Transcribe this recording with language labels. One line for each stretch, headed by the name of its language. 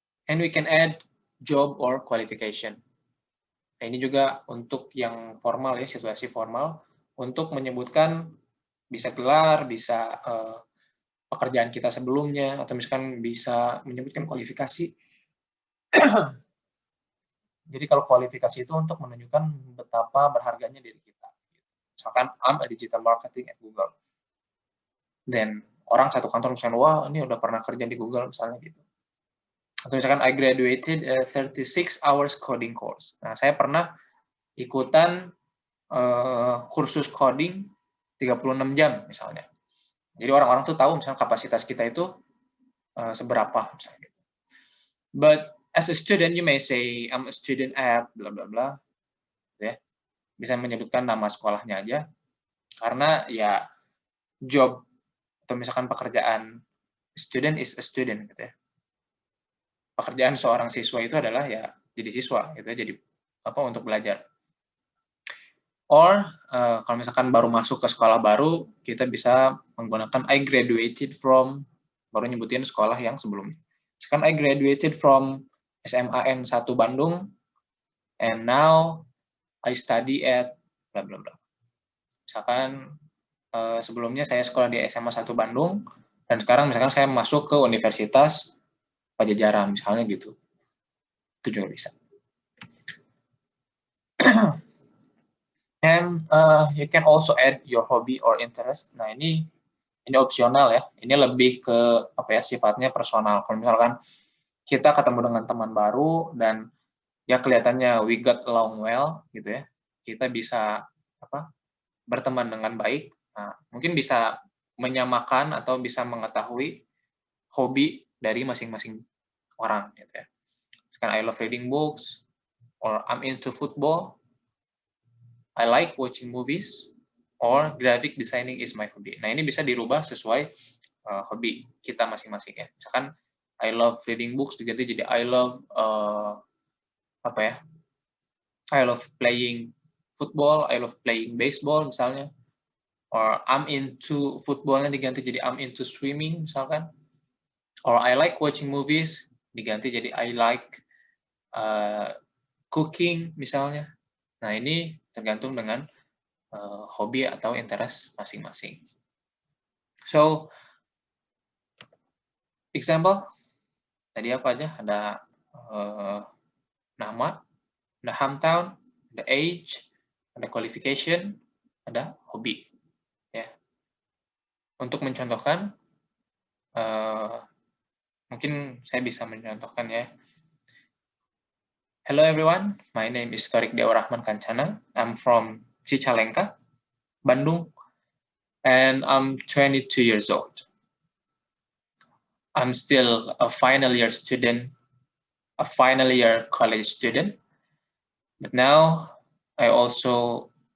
English: And we can add job or qualification.
Indonesian: Nah, ini juga untuk yang formal ya, situasi formal, untuk menyebutkan bisa gelar, bisa pekerjaan kita sebelumnya, atau misalkan bisa menyebutkan kualifikasi. Jadi kalau kualifikasi itu untuk menunjukkan betapa berharganya diri kita.
English: Misalkan, I'm a digital marketing at Google.
Indonesian: Dan orang satu kantor misalnya, wah ini udah pernah kerja di Google misalnya gitu.
English: Atau misalkan, I graduated 36 hours coding course.
Indonesian: Nah, saya pernah ikutan kursus coding 36 jam misalnya. Jadi orang-orang tuh tahu misalnya kapasitas kita itu seberapa misalnya.
English: But as a student, you may say, I'm a student at bla bla bla.
Indonesian: Ya. Bisa menyebutkan nama sekolahnya aja. Karena ya job atau misalkan pekerjaan
English: student is a student
Indonesian: gitu ya. Pekerjaan seorang siswa itu adalah ya jadi siswa gitu ya, jadi apa untuk belajar. Or kalau misalkan baru masuk ke sekolah baru, kita bisa menggunakan
English: I graduated from,
Indonesian: baru nyebutin sekolah yang sebelumnya. Misalkan I graduated from SMAN 1 Bandung, and now I study at bla bla bla. Misalkan sebelumnya saya sekolah di SMA 1 Bandung, dan sekarang misalkan saya masuk ke Universitas Pajajaran, misalnya gitu. Itu juga bisa.
English: And you can also add your hobby or interest.
Indonesian: Nah, ini opsional ya. Ini lebih ke apa ya, sifatnya personal. Kalau misalkan kita ketemu dengan teman baru dan ya kelihatannya
English: we got along well
Indonesian: gitu ya. Kita bisa apa? Berteman dengan baik. Nah, mungkin bisa menyamakan atau bisa mengetahui hobi dari masing-masing orang gitu ya.
English: Kan I love reading books or I'm into football. I like watching movies, or graphic designing is my hobby.
Indonesian: Nah, ini bisa dirubah sesuai hobi kita masing-masing ya.
English: Misalkan I love reading books
Indonesian: diganti jadi
English: I love
Indonesian: apa ya?
English: I love playing football, I love playing baseball misalnya. Or I'm into footballnya
Indonesian: diganti jadi
English: I'm into swimming misalkan. Or I like watching movies
Indonesian: diganti jadi
English: I like cooking misalnya.
Indonesian: Nah, ini tergantung dengan hobi atau interest masing-masing.
English: So, example,
Indonesian: tadi apa aja? Ada nama, ada hometown, ada age, ada qualification, ada hobi. Ya. Untuk mencontohkan, mungkin saya bisa mencontohkan ya.
English: Hello everyone, my name is Torik Dewa Rahman Kancana. I'm from Cicalengka, Bandung, and I'm 22 years old. I'm still a final year student, a final year college student, but now I also